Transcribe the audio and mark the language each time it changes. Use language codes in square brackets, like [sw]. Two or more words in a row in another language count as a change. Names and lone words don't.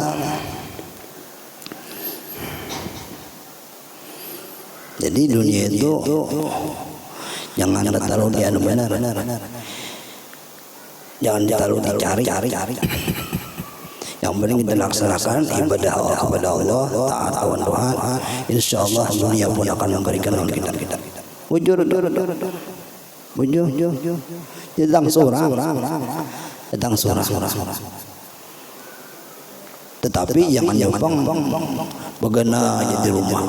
[id] Jadi dunia itu jangan terlalu benar. Jangan terlalu dicari. Yang penting kita laksanakan ibadah Allah kepada Allah, [bjn] taat awan Tuhan. [id] Insyaallah dunia pun akan memberikan kita. [bjn] Bujur. Datang surah. [id] Tetapi jangan begana aja di rumah.